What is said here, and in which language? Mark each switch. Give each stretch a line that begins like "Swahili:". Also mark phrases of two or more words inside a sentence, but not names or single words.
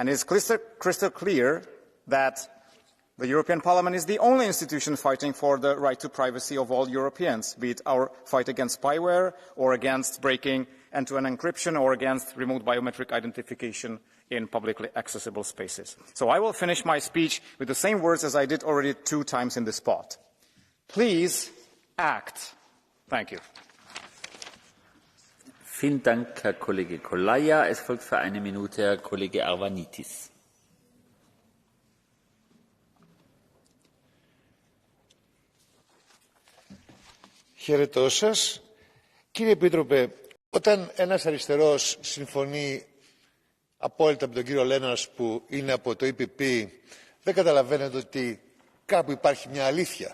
English: And it is crystal clear that the European Parliament is the only institution fighting for the right to privacy of all Europeans, be it our fight against spyware or against breaking end-to-end encryption or against remote biometric identification in publicly accessible spaces. So I will finish my speech with the same words as I did already 2 times in this spot. Please act. Thank you.
German: Vielen Dank, Herr Kollege Kolaja. Es folgt für eine Minute Herr Kollege Arvanitis.
Greek: Χαιρετώ σας. Κύριε Επίτροπε, όταν ένας αριστερός συμφωνεί απόλυτα με τον κύριο Λέναρς που είναι από το EPP, δεν καταλαβαίνετε ότι κάπου υπάρχει μια αλήθεια.